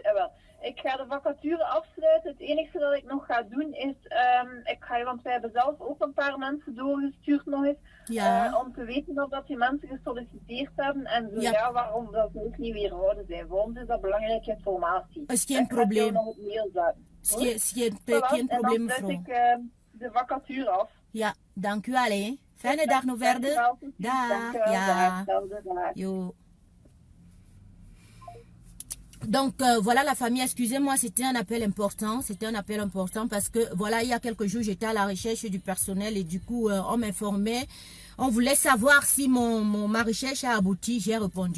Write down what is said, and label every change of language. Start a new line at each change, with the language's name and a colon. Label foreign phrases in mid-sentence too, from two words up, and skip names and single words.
Dutch: Wel, ik ga de vacature afsluiten. Het enige dat ik nog ga doen is, want wij hebben zelf ook een paar mensen doorgestuurd nog eens, om te weten of dat die mensen gesolliciteerd hebben en zo waarom dat ze ook niet weerhouden zijn. Voor ons is dat belangrijke informatie. Is geen probleem. Nog op mail zetten. Geen probleem, mevrouw. En dan sluit ik de vacature af. Ja, dank u wel. Fijne dag nog verder. Dag. Ja. Yo.
French: Donc voilà la famille, excusez-moi, c'était un appel important, parce que voilà, il y a quelques jours, j'étais à la recherche du personnel et du coup, on m'informait, on voulait savoir si ma recherche a abouti, j'ai répondu.